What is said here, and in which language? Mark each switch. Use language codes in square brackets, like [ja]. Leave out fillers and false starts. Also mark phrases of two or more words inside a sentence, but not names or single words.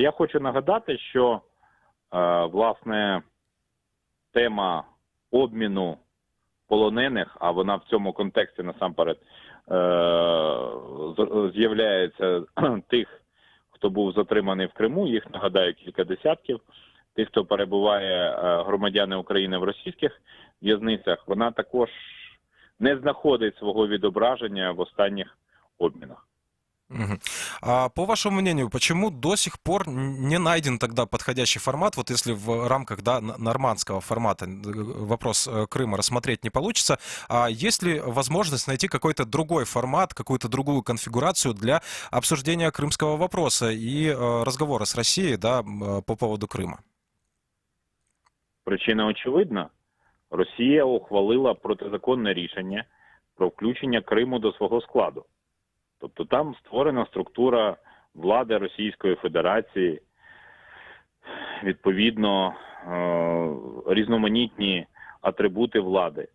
[uk] Я хочу нагадати, що, власне, тема обміну полонених, а вона в цьому контексті насамперед з'являється тих, хто був затриманий в Криму, їх, нагадаю, кілька десятків, тих, хто перебуває, громадяни України в російських в'язницях, вона також не знаходить свого відображення в останніх обмінах. Мгм. [ru] А по вашему мнению, почему до сих пор не найден тогда подходящий формат, вот если в рамках, да, нормандского формата вопрос Крыма рассмотреть не получится, а есть ли возможность найти какой-то другой формат, какую-то другую конфигурацию для обсуждения крымского вопроса и разговора с Россией, да, по поводу Крыма? [uk] Причина очевидна. Росія ухвалила протизаконне рішення про включення Криму до свого складу. Тобто там створена структура влади Російської Федерації, відповідно, різноманітні атрибути влади.